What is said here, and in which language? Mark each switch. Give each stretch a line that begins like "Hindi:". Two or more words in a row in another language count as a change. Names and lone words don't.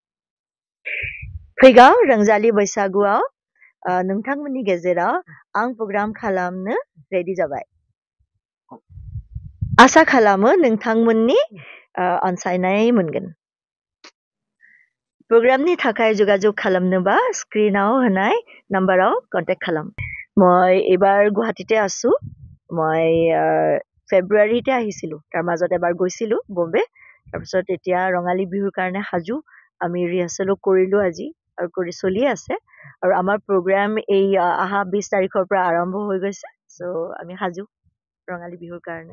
Bodo: फैगौ रंजालि बैसागुआव नोंथांमोननि गेजेराव आं प्रग्राम खालामनो रेडि जाबाय आसा खालामो नोंथांमोननि अनसायनाय मोनगोन प्रग्रामनि थाखाय जगाजग खालामनोबा स्क्रिनाव होनाय नाम्बाराव कन्टेक्ट खालाम
Assamese: মই এবাৰ গুৱাহাটীতে আছো মই ফেব্ৰুৱাৰীতে আহিছিলো তাৰ মাজত এবাৰ গৈছিলো বম্বে তাৰপিছত এতিয়া ৰঙালী বিহুৰ কাৰণে হাজু আমি ৰিহাৰ্সেলো কৰিলো আজি আৰু কৰি চলি আছে আৰু আমাৰ প্ৰগ্ৰাম এই আহা 20 তাৰিখৰ পৰা আৰম্ভ হৈ গৈছে সো আমি হাজু ৰঙালী বিহুৰ কাৰণে